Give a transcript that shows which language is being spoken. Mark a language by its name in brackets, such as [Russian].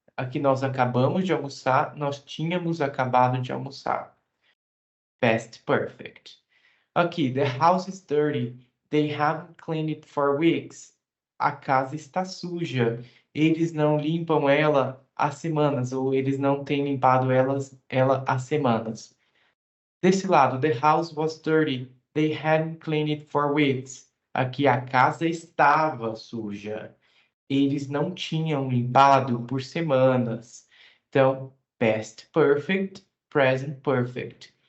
[Portuguese] Aqui nós acabamos de almoçar, nós tínhamos acabado de almoçar. [English] Past perfect. Aqui, the house is dirty. They haven't cleaned it for weeks. [Portuguese] A casa está suja. Eles não limpam ela há semanas, ou eles não têm limpado ela há semanas. Desse lado, [English] the house was dirty. They hadn't cleaned it for weeks. [Portuguese] Aqui, a casa estava suja. Eles não tinham limpado por semanas. Então, past perfect, present perfect.